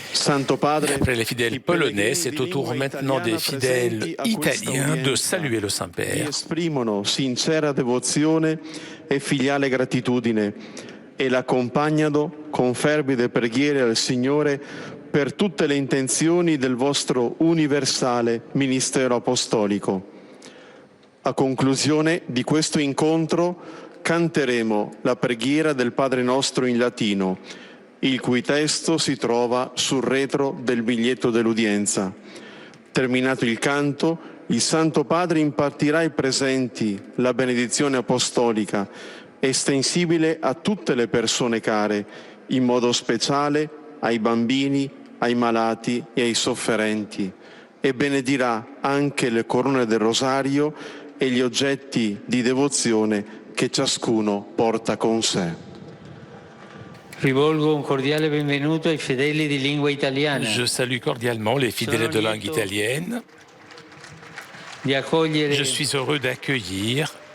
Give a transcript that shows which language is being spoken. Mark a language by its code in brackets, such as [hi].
[fr] Après les fidèles polonais, c'est au tour maintenant des fidèles italiens de saluer le Saint-Père. [it] Esprimono sincera devozione e filiale gratitudine e l'accompagnano con fervide preghiere al Signore per tutte le intenzioni del vostro universale ministero apostolico. A conclusione di questo incontro canteremo la preghiera del Padre nostro in latino, il cui testo si trova sul retro del biglietto dell'udienza. Terminato il canto, il Santo Padre impartirà ai presenti la benedizione apostolica, estensibile a tutte le persone care, in modo speciale ai bambini, ai malati e ai sofferenti, e benedirà anche le corone del rosario e gli oggetti di devozione che ciascuno porta con sé. Rivolgo un cordiale benvenuto ai fedeli di lingua italiana. [fr] Je salue cordialement les fidèles de langue italienne. [it] Di accogliere [fr] Je suis heureux d'accueillir